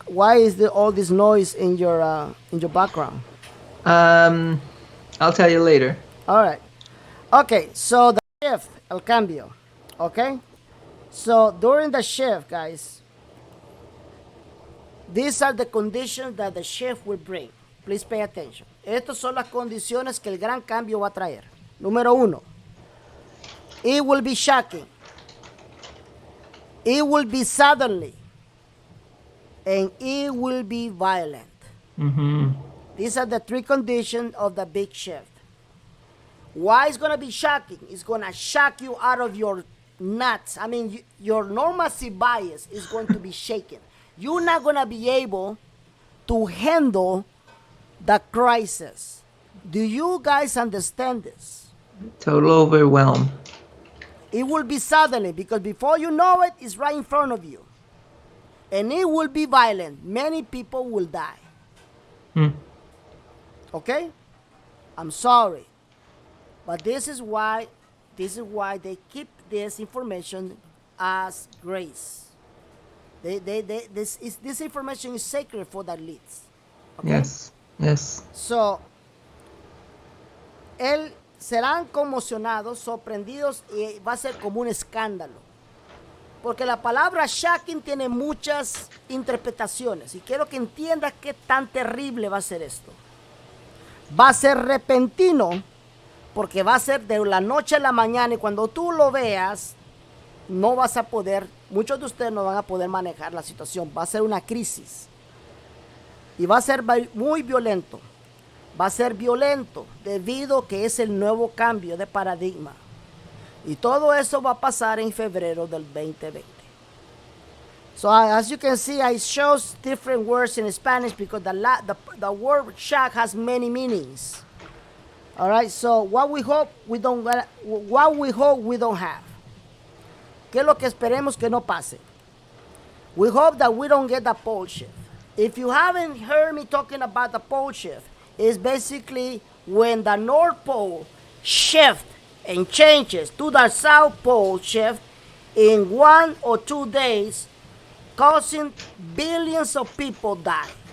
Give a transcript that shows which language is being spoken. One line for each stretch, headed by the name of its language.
English: Why is there all this noise in your background? I'll tell you later. All right. Okay. So the shift,
Spanish: el cambio.
English: Okay. So during the shift, guys, these are the conditions that the shift will bring. Please pay attention.
Spanish: Estas son las condiciones que el gran cambio va a traer. Número 1.
English: It will be shocking. It will be suddenly. And it will be violent. Mm-hmm. These are the 3 conditions of the big shift. Why it's going to be shocking? It's going to shock you out of your nuts. I mean, your normalcy bias is going to be shaken. You're not going to be able to handle the crisis. Do you guys understand this? Total overwhelm. It will be suddenly because before you know it, it's right in front of you. And it will be violent. Many people will die. Okay? I'm sorry. But this is why they keep this information as grace. This information is sacred for the elites. Okay? Yes. Yes.
Spanish: So, serán conmocionados, sorprendidos y va a ser como un escándalo. Porque la palabra shocking tiene muchas interpretaciones y quiero que entiendas qué tan terrible va a ser esto. Va a ser repentino porque va a ser de la noche a la mañana y cuando tú lo veas no vas a poder, muchos de ustedes no van a poder manejar la situación. Va a ser una crisis y va a ser muy violento. Va a ser violento debido a que es el nuevo cambio de paradigma. Y todo eso va a pasar en febrero del 2020.
English: So as you can see, I chose different words in Spanish because the word shock has many meanings. All right. So what we hope we don't have.
Spanish: ¿Qué es lo que esperemos que no pase?
English: We hope that we don't get the pole shift. If you haven't heard me talking about the pole shift, it's basically when the North Pole shifts and changes to the South Pole shift in 1 or 2 days, causing billions of people die.